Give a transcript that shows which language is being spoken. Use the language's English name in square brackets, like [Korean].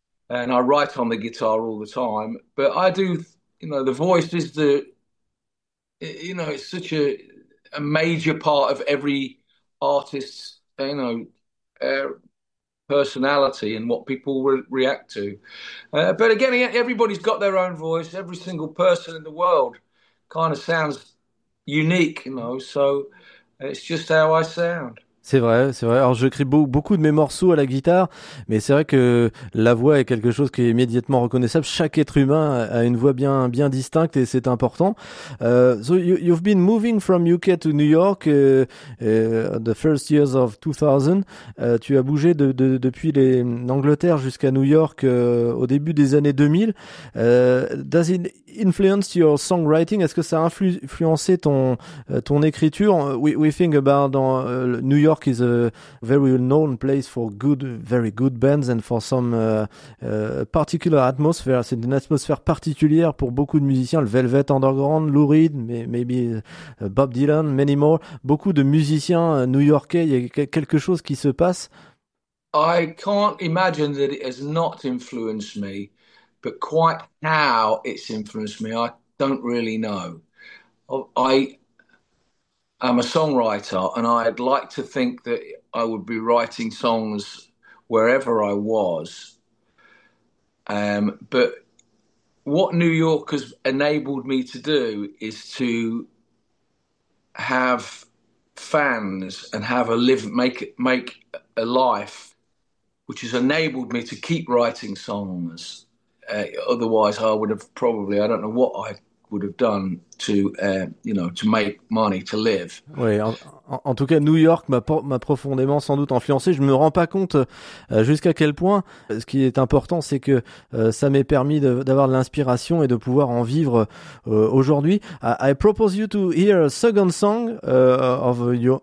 [English] And I write on the guitar all the time, but I do, you know, the voice is the, you know, it's such a major part of every artist's, you know, personality and what people react to. But again, everybody's got their own voice. Every single person in the world kind of sounds unique, you know, so it's just how I sound. [French] C'est vrai, c'est vrai. Alors, j'écris beaucoup de mes morceaux à la guitare, mais c'est vrai que la voix est quelque chose qui est immédiatement reconnaissable. Chaque être humain a une voix bien, bien distincte et c'est important. [English] So you've been moving from UK to New York the first years of 2000. [French] Tu as bougé depuis l'Angleterre jusqu'à New York au début des années 2000. [English] Does it influence your songwriting? [French] Est-ce que ça a influencé ton écriture? [English] We think about New York is a very known place for good, very good bands and for some particular atmosphere. [French] C'est une atmosphère particulière pour beaucoup de musiciens, le Velvet Underground, Lou Reed, [English] maybe Bob Dylan, many more. [French] Beaucoup de musiciens new-yorkais, il y a quelque chose qui se passe. [English] I can't imagine that it has not influenced me But quite how it's influenced me, I don't really know. I am a songwriter, and I'd like to think that I would be writing songs wherever I was. But what New York has enabled me to do is to have fans and have a live, make a life, which has enabled me to keep writing songs. Otherwise, I would have probably, I don't know what I would have done to, to make money to live. [French] Oui, en tout cas, New York m'a profondément sans doute influencé. Je ne me rends pas compte jusqu'à quel point. Ce qui est important, c'est que ça m'est permis d'avoir de l'inspiration et de pouvoir en vivre aujourd'hui. [English] I propose you to hear a second song of your.